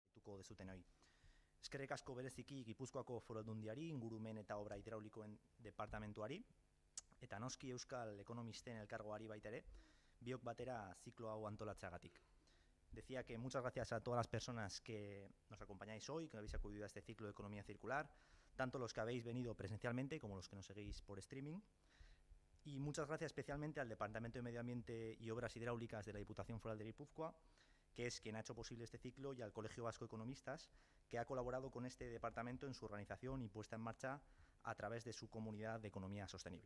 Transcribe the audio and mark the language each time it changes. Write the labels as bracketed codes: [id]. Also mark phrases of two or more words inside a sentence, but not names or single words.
[eu] joko dezutenoi. Eskerrik asko bereziki Gipuzkoako Foru Aldundiari, ingurumen eta obra hidraulikoen departamentuari, eta noski Euskal Ekonomisten elkargoari baita ere, biok batera ziklo hau antolatzeagatik. [es] Decía que muchas gracias a todas las personas que nos acompañáis hoy, que habéis acudido a este ciclo de economía circular, tanto los que habéis venido presencialmente como los que nos seguís por streaming. Y muchas gracias especialmente al Departamento de Medio Ambiente y Obras Hidráulicas de la Diputación Foral de Guipúzcoa, que es quien ha hecho posible este ciclo, y al Colegio Vasco de Economistas, que ha colaborado con este departamento en su organización y puesta en marcha a través de su comunidad de economía sostenible.